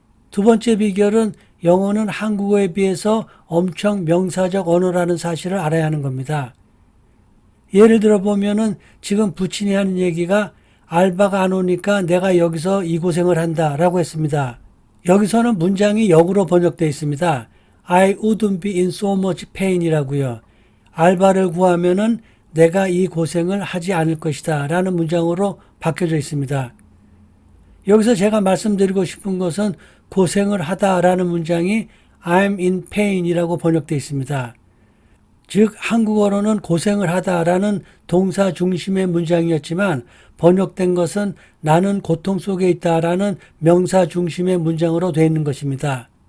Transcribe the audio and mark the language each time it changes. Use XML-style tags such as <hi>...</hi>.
<ko>두 번째 비결은 영어는 한국어에 비해서 엄청 명사적 언어라는 사실을 알아야 하는 겁니다. 예를 들어 보면은 지금 부친이 하는 얘기가 알바가 안 오니까 내가 여기서 이 고생을 한다 라고 했습니다. 여기서는 문장이 역으로 번역되어 있습니다.</ko> <en>I wouldn't be in so much pain 이라고요.</en> <ko>알바를 구하면은 내가 이 고생을 하지 않을 것이다 라는 문장으로 바뀌어져 있습니다. 여기서 제가 말씀드리고 싶은 것은 고생을 하다 라는 문장이</ko> <en>I'm in pain</en> <ko>이라고 번역되어 있습니다. 즉 한국어로는 고생을 하다 라는 동사 중심의 문장이었지만 번역된 것은 나는 고통 속에 있다 라는 명사 중심의 문장으로 되어 있는 것입니다.</ko>